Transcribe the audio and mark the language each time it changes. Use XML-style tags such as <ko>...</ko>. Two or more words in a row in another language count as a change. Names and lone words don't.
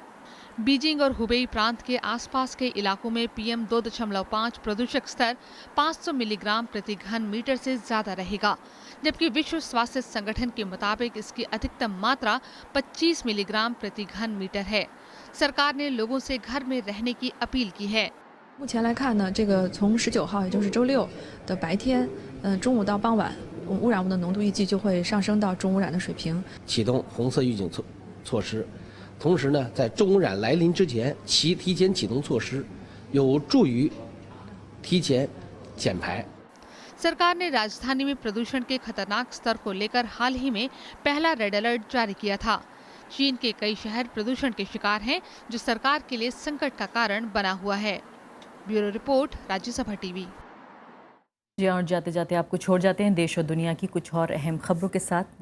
<hi>बीजिंग और हुबेई प्रांत के आसपास के इलाकों में PM 2.5 प्रदूषक स्तर 500 मिलीग्राम प्रति घन मीटर से ज्यादा रहेगा, जबकि विश्व स्वास्थ्य संगठन के मुताबिक इसकी अधिकतम मात्रा 25 मिलीग्राम प्रति घन मीटर है। सरकार ने लोगों से घर में रहने की अपील की है।</hi> <zh>目前来看呢，这个从19号，也就是周六的白天，中午到傍晚，污染物的浓度预计就会上升到重污染的水平。启动红色预警措施，同时呢，在重污染来临之前，提前启动措施，有助于提前减排。</zh> <hi>सरकार ने राजधानी में प्रदूषण के खतरनाक स्तर को लेकर हाल ही में पहला</hi> <en>red alert</en> <hi>जारी किया था। चीन के कई शहर प्रदूषण के शिकार हैं, जो सरकार के लिए संकट का कारण बना हुआ है।</hi> <en>bureau report,</en> <hi>राज्यसभा टीवी। जी और जाते जाते आपको छोड़ जाते हैं देश और दुनिया की कुछ और अहम खबरों के साथ।</hi>